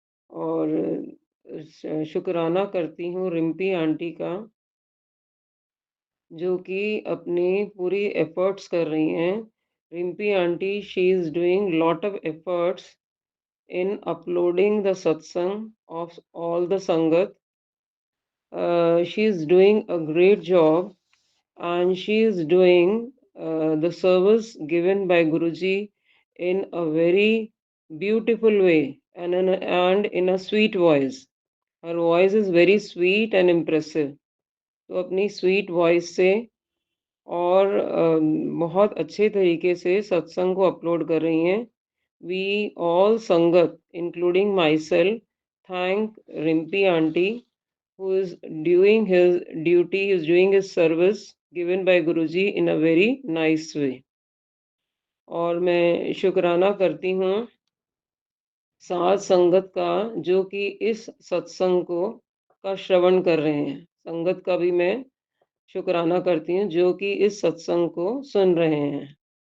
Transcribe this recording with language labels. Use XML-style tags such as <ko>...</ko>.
<hi>और शुक्राना करती हूँ रिम्पी आंटी का, जो कि अपनी पूरी एफर्ट्स कर रही हैं।</hi> <en>Rimpi aunty, she is doing lot of efforts in uploading the satsang of all the sangat. She is doing a great job, and she is doing the service given by Guruji in a very beautiful way and in a sweet voice. Her voice is very sweet and impressive.</en> <hi>तो अपनी sweet voice से और बहुत अच्छे तरीके से सत्संग को अपलोड कर रही हैं।</hi> <en>We all sangat including myself thank Rimpi aunty who is doing his duty, is doing his service given by Guruji in a very nice way.</en> <hi>और मैं शुक्राना करती हूँ साथ संगत का, जो कि इस सत्संग को का श्रवण कर रहे हैं। संगत का भी मैं शुक्राना करती हूँ जो कि इस सत्संग को सुन रहे हैं।</hi>